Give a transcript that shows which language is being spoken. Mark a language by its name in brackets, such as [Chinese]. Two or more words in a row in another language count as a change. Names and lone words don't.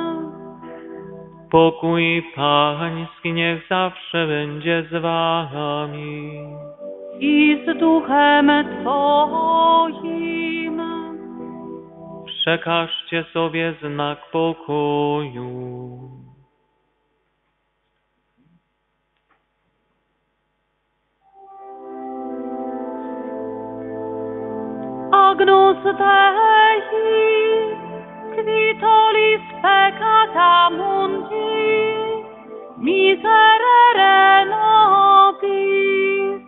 [Polish] Pokój Pański niech zawsze będzie z Wami. I z duchem Twoim. Przekażcie sobie znak pokoju. [Latin] Agnus Dei, qui tollis peccata mundi, miserere nobis.